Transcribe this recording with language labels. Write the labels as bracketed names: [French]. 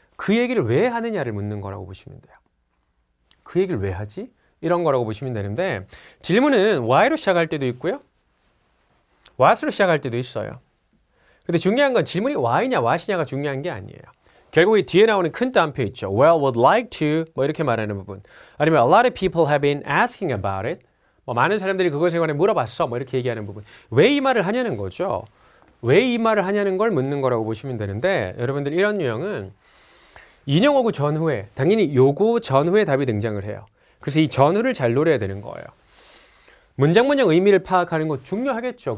[Korean] 그 얘기를 왜 하느냐를 묻는 거라고 보시면 돼요. 그 얘기를 왜 하지? 이런 거라고 보시면 되는데 질문은 why로 시작할 때도 있고요. what으로 시작할 때도 있어요. 근데 중요한 건 질문이 why냐 what이냐가 중요한 게 아니에요. 결국 이 뒤에 나오는 큰 따옴표 있죠. Well, would like to 뭐 이렇게 말하는 부분. [English] 아니면 a lot of people have been asking about it. [Korean] 뭐 많은 사람들이 그것에 관해 물어봤어. 뭐 이렇게 얘기하는 부분. 왜 이 말을 하냐는 거죠. 왜 이 말을 하냐는 걸 묻는 거라고 보시면 되는데 여러분들 이런 유형은 인용 어구 전후에 당연히 요거 전후에 답이 등장을 해요. 그래서 이 전후를 잘 노려야 되는 거예요. 문장 의미를 파악하는 거 중요하겠죠.